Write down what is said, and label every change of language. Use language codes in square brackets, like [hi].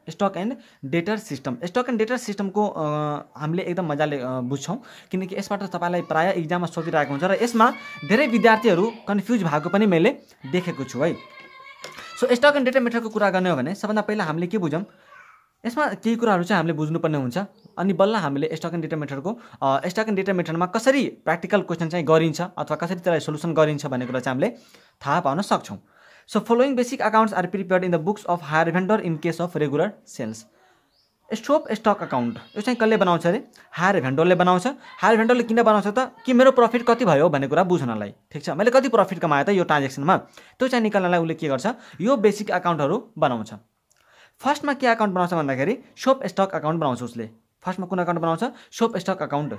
[ne] Stock and debtor सिस्टमको हामीले एकदम मजाले बुझ्छौं किनकि यसबाट तपाईलाई प्राय एक्जाममा सोधिरहेको हुन्छ र यसमा धेरै विद्यार्थीहरू कन्फ्युज भएको पनि मैले देखेको छु है। सो स्टक एन्ड डेटर मेथडको कुरा गर्ने हो भने सबभन्दा पहिला हामीले के बुझौँ, यसमा केही कुराहरु चाहिँ हामीले बुझ्नुपर्ने हुन्छ अनि बल्ल हामीले स्टक एन्ड डेटा मेथडमा कसरी प्र्याक्टिकल क्वेशन चाहिँ गरिन्छ अथवा कसरी त्यसलाई सोलुसन गरिन्छ भन्ने कुरा चाहिँ हामीले थाहा पाउन सक्छौं। [en] So following basic accounts are prepared in the books of hire vendor in case of regular sales. [ne] Stock account यो चाहिँ कसले बनाउँछ अरे हायर भेन्डरले बनाउँछ। हायर भेन्डरले किन बनाउँछ त कि मेरो प्रफिट कति भयो भन्ने कुरा बुझ्नलाई। ठीक छ, मैले कति प्रफिट कमाए त यो ट्रान्जेक्सनमा त्यो चाहिँ निकाल्नलाई उसले के गर्छ यो बेसिक अकाउन्टहरु बनाउँछ। फर्स्टमा के अकाउन्ट बनाउँछ भन्दाखेरि शोप स्टक अकाउन्ट बनाउँछ उसले। फर्स्टमा कुन अकाउन्ट बनाउँछ शोप स्टक अकाउन्ट।